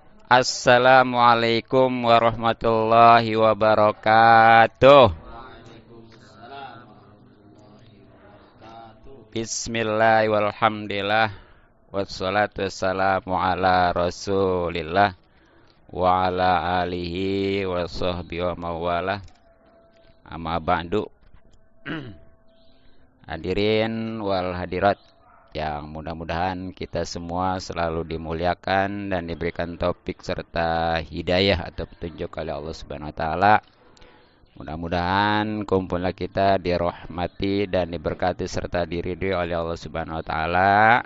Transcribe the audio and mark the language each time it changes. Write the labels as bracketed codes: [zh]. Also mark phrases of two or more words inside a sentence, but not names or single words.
[ar] السلام عليكم ورحمة الله وبركاته. بسم الله والحمد لله والصلاة والسلام على رسول الله وعلى آله وصحبه ومن والاه. أما بعد. حاضرين والحاضرات [ms] yang mudah-mudahan kita semua selalu dimuliakan dan diberikan taufik serta hidayah atau petunjuk oleh Allah [ar] سبحانه وتعالى. [ms] Mudah-mudahan kumpulan kita dirahmati dan diberkati serta diridhoi oleh Allah [ar] سبحانه وتعالى.